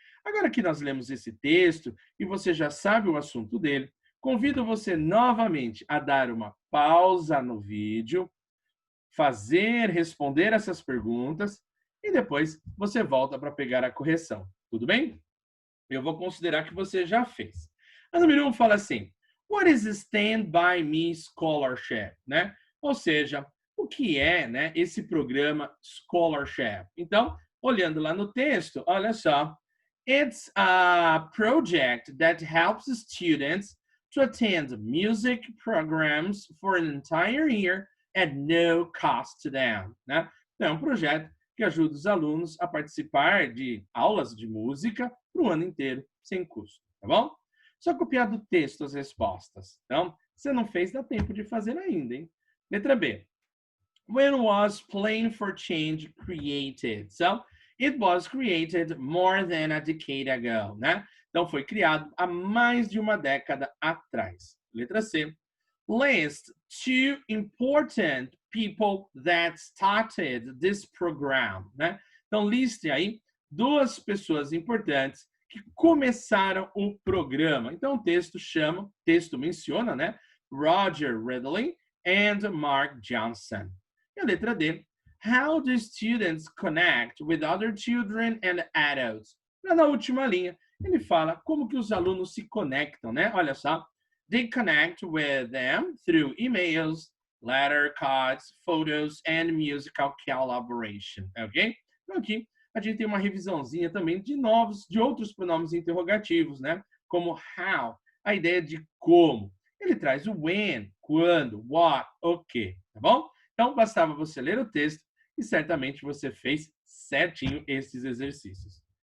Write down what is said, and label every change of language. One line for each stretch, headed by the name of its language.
Portuguese: Agora que nós lemos esse texto e você já sabe o assunto dele, convido você novamente a dar uma pausa no vídeo, responder essas perguntas e depois você volta para pegar a correção, tudo bem? Eu vou considerar que você já fez. A número 1 fala assim:
English: What is Stand By Me Scholarship?
Portuguese: Né? Ou seja, o que é, né, esse programa Scholarship? Então, olhando lá no texto, olha só.
English: It's a project that helps students to attend music programs for an entire year at no cost to them.
Portuguese: Né? Então, é um projeto que ajuda os alunos a participar de aulas de música para o ano inteiro, sem custo, tá bom? Só copiar do texto as respostas. Então, se não fez, dá tempo de fazer ainda, hein? Letra B.
English: When was Playing for Change created? So, it was created more than a decade ago, né?
Portuguese: Então, foi criado há mais de uma década atrás. Letra C.
English: List two important people that started this program, né?
Portuguese: Então, liste aí duas pessoas importantes que começaram o programa. Então, o texto menciona, né? Roger Ridley and Mark Johnson. E a letra D.
English: How do students connect with other children and adults?
Portuguese: Na última linha, ele fala como que os alunos se conectam, né? Olha só.
English: They connect with them through emails, letter cards, photos, and musical collaboration.
Portuguese: Ok? Então aqui a gente tem uma revisãozinha também de outros pronomes interrogativos, né? Como how, a ideia de como. Ele traz o when, quando, what, o que, tá bom? Então bastava você ler o texto e certamente você fez certinho esses exercícios.